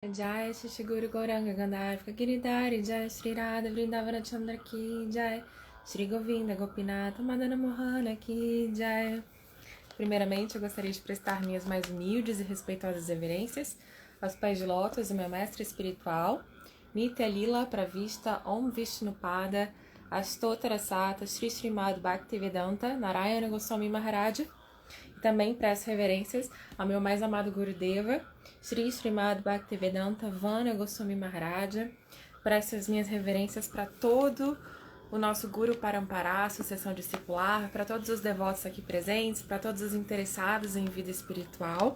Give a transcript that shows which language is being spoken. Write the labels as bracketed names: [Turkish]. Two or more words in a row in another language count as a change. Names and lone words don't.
[Sanskrit] Jai Shri Shri Guru Gauranga Gandharva Giridhari Jai Shri Radha Vrindavana Chandra Ki Jai Shri Govinda Gopinath Madana Mohana Ki Jai. [Portuguese] Primeiramente, eu gostaria de prestar minhas mais humildes e respeitosas reverências aos pés de lótus do meu mestre espiritual, [Sanskrit] Nitya Lila Pravista Om Vishnupada Astotara Sata Shri Srimad Bhaktivedanta Narayana Goswami Maharaja. [Portuguese] Também presto reverências ao meu mais amado Gurudeva, Shri Srimad Bhaktivedanta Vana Goswami Maharaja. Presto as minhas reverências para todo o nosso Guru Parampará, Sucessão Discipular, para todos os devotos aqui presentes, para todos os interessados em vida espiritual.